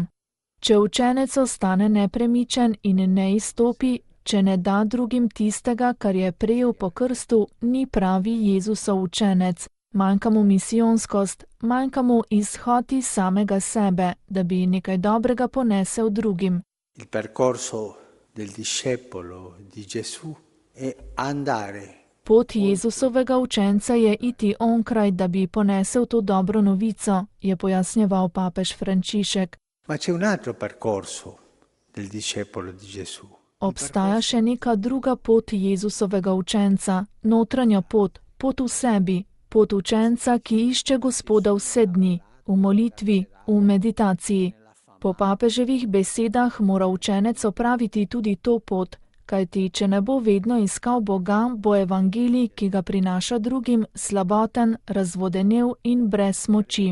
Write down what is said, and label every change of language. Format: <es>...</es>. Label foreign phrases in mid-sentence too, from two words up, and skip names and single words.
<sl>Če učenec ostane nepremičen in ne izstopi, če ne da drugim tistega, kar je prejel po krstu, ni pravi Jezusov učenec. Manjka mu misijonskost, manjka mu izhod iz samega sebe, da bi nekaj dobrega ponesel drugim.</sl> <it>Il percorso del discepolo di Gesù è andare.</it> <sl>Pot Jezusovega učenca je iti onkraj, da bi ponesel to dobro novico, je pojasnjeval papež Frančišek.</sl> <it>Ma c'è un altro percorso del discepolo di Gesù.</it> <sl>Obstaja še neka druga pot Jezusovega učenca, notranja pot, pot v sebi, pot učenca, ki išče Gospoda vse dni, v molitvi, v meditaciji. Po papeževih besedah mora učenec opraviti tudi to pot, kajti če ne bo vedno iskal Boga, bo evangelij, ki ga prinaša drugim, slaboten, razvodenel in brez moči.</sl>